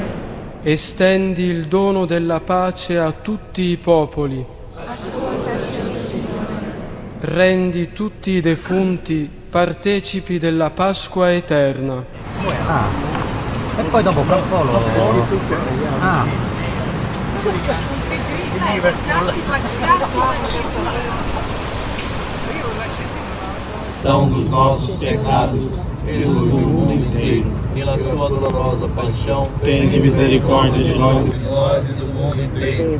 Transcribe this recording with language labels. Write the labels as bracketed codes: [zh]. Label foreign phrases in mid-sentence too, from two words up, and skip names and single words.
[it] Estendi il dono della pace a tutti i popoli. Ascoltaci, Signore. Rendi tutti i defunti partecipi della Pasqua eterna. E poi dopo fra un po' lo... [pt] Perdão dos nossos pecados, pelo mundo inteiro, pela sua dolorosa paixão, tende misericórdia de nós e do mundo inteiro.